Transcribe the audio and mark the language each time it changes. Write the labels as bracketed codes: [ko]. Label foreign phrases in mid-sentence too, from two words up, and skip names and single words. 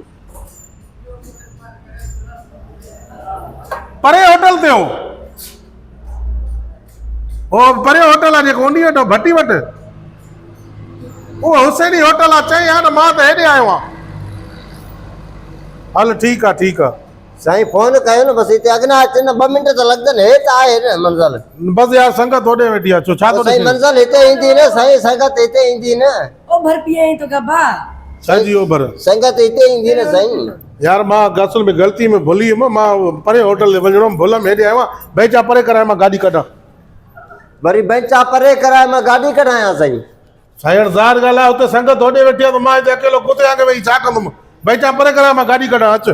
[sd] परे होटल ते हो ओ परे होटल आहे जेको उन्ही वटि भट्टी वटि उहो हुसैनी होटल आहे चई हा न मां त हेॾे आयो आहियां हल ठीकु आहे साईं फोन कयो न बसि हिते अॻिना अचे न 2 मिंट त लॻंदनि हेठि आहे न मंज़िल बस यार संगत होॾे वेठी आहे छो छा थो साईं मंज़िल हिते ईंदी न साईं संगत हिते ईंदी न ओ भर पिए तो गबा सजी ओभर संगत हिते ईंदी न साईं यार मां असल में ग़लती में भुली वियुमि मां परे होटल ते वञणो भुल में हेॾे आयो आहियां बेचा परे कराए मां गाॾी कढां वरी बेंचा परे कराए मां गाॾी कढायां साईं साईं ज़ार ॻाल्हि आहे हुते संगत होॾे वेठी आहे त मां हिते अकेलो कुते आगे वेही छा कंदुमि बेचा परे कराए मां गाॾी कढां अच